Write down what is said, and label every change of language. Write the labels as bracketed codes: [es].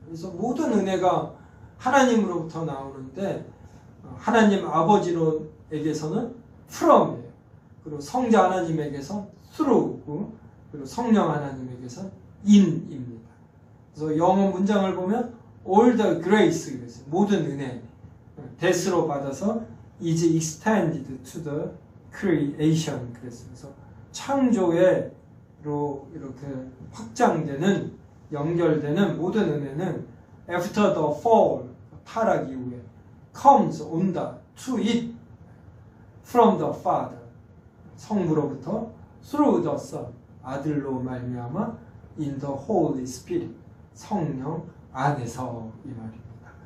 [ko] 그래서 모든 은혜가 하나님으로부터 나오는데 하나님 아버지로에게서는 from이에요. 그리고 성자 하나님에게서 through고 그리고 성령 하나님에게서 in입니다. 그래서 영어 문장을 보면 [en] all the grace [ko] 이랬어요. 모든 은혜 that으로 받아서 [en] is extended to the creation [ko] 그랬어요. 그래서 창조로 이렇게 확장되는 연결되는 모든 은혜는 [en] after the fall [ko] 타락 이후에 [en] comes [ko] 온다 [en] to it from the Father [ko] 성부로부터 [en] through the Son [ko] 아들로 말미암아 [en] in the Holy Spirit [ko] 성령 안에서 이 말입니다.